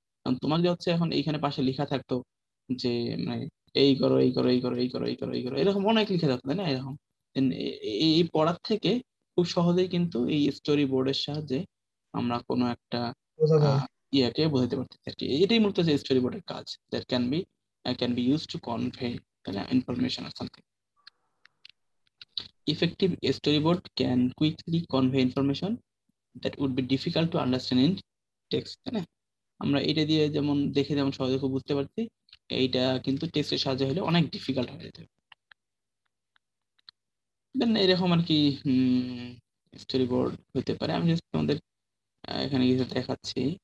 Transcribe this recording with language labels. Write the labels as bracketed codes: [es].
[bn] কারণ তোমার যে হচ্ছে এখন এইখানে পাশে লেখা থাকতো যে মানে এই করো এই করো এই করো এই করো এই করো এই করো, এরকম অনেক লিখে থাকতো, তাই না? এরকম Then এই পড়ার থেকে খুব সহজেই কিন্তু এই স্টোরি বোর্ডের সাহায্যে আমরা কোনো একটা বোঝা যায়। আহ ইয়াকে বোঝাতে পারতেছি আর কি। এটাই মূলত যে স্টোরি বোর্ডের কাজ, [en] that can be use to convey, [bn] তাই না, information আর something. [en] Effective storyboard can quickly convey information that would be difficult to understand in text, [bn] তাই না? আমরা এটা দিয়ে যেমন দেখে যেমন সহজে খুব বুঝতে পারছি, এইটা কিন্তু টেক্সটের সাহায্যে হলে অনেক ডিফিকাল্ট হয়ে যেত। দেন এরকম আর কি স্টোরি বোর্ড হতে পারে। আমি জাস্ট তোমাদের এখানে কিছু দেখাচ্ছি।